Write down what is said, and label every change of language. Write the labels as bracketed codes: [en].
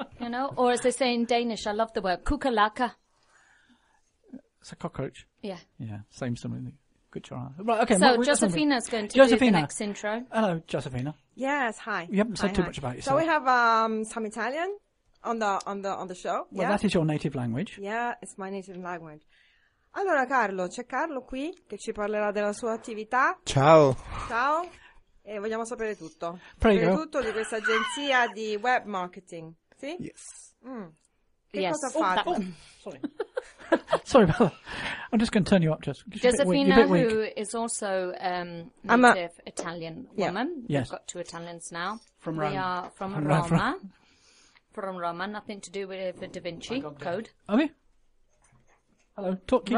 [en] You know, or as they say in Danish, I love the word kukalaka. It's a cockroach. Yeah. Yeah, same something. Right, okay. So Josefina's going to do the next intro. Hello, Josefina. Yes, hi. You haven't said too much about yourself. So we have some Italian on the show. Well, yeah. That is your native language. Yeah, it's my native language. [it] Allora, Carlo, c'è Carlo qui che ci parlerà della sua attività. Ciao. Ciao. E vogliamo sapere tutto. Prego. Sapere tutto di questa agenzia di web marketing, sì? [en] Yes. [it] Cosa [en] Sorry. Sorry about that. I'm just going to turn you up, just. Josefina, who is also native Italian woman. Yeah. Yes. We've got two Italians now. From Rome. We are from Roma. From Roma. Nothing to do with the Da Vinci code. Okay. Hello. Talk, keep